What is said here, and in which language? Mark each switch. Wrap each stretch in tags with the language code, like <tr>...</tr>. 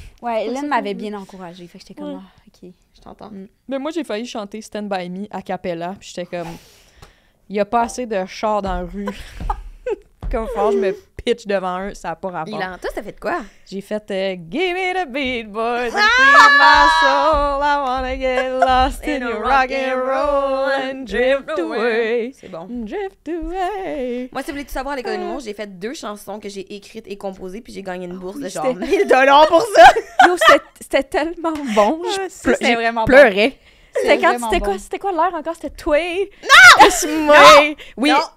<fr>Ouais, Hélène m'avait bien encouragée, fait que j'étais comme, OK. Je t'entends. Mais moi, j'ai failli chanter Stand By Me a cappella, puis j'étais comme, il y a pas assez de chars dans la rue. Comme fort, je me pitch devant eux, ça n'a pas rapport. Toi, t'as fait de quoi? J'ai fait</fr> <en>Give me the beat, boys, and free my soul. I wanna get lost in your rock and roll and drift away.</en> <fr>C'est bon. Drift away. Moi, si vous voulez tout savoir à l'École de l'humour, j'ai fait 2 chansons que j'ai écrites et composées, puis j'ai gagné une bourse de genre $1000 pour ça. Yo, c'était tellement bon. C'était vraiment pleurais. Bon. C'était quoi l'air encore? C'était toi? Non! Oui, non.</fr>